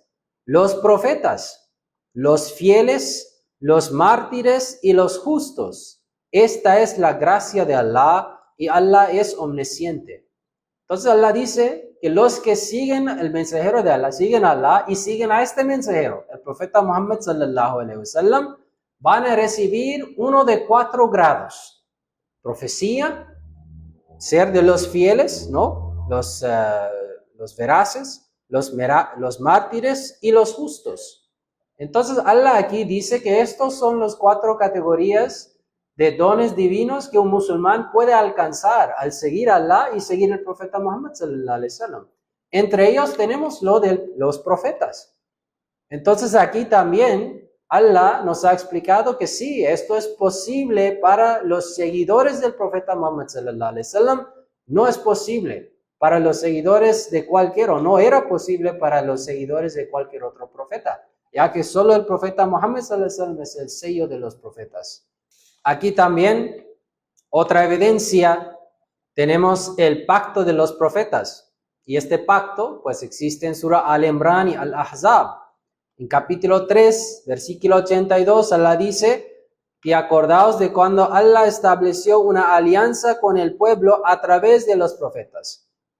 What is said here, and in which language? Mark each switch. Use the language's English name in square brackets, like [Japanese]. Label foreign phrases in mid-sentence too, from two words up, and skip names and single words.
[Spanish] Los profetas, los fieles, los mártires y los justos. Esta es la gracia de Allah y Allah es omnisciente. Entonces Allah dice que los que siguen el mensajero de Allah, siguen a Allah y siguen a este mensajero, el profeta Muhammad [Arabic] صلى الله عليه وسلم, [Spanish] van a recibir uno de 4 grados. Profecía, ser de los fieles, ¿no? Los veraces, los mártires y los justos. Entonces Allah aquí dice que estos son los 4 categorías de dones divinos que un musulmán puede alcanzar al seguir a Allah y seguir al profeta Muhammad [Arabic] صلى الله عليه وسلم. [Spanish] Entre ellos tenemos lo de los profetas. Entonces aquí también Allah nos ha explicado que sí, esto es posible para los seguidores del profeta Muhammad [Arabic] صلى الله عليه وسلم. [Spanish] No es posible para los seguidores de cualquier, o no era posible para los seguidores de cualquier otro profeta, ya que solo el profeta Muhammad [Arabic] صلى الله عليه وسلم [Spanish] es el sello de los profetas. Aquí también, otra evidencia, tenemos el pacto de los profetas. Y este pacto, pues existe en Surah Al-Imran y Al-Ahzab. En capítulo 3, versículo 82, Allah dice, y acordaos de cuando Allah estableció una alianza con el pueblo a través de los profetas.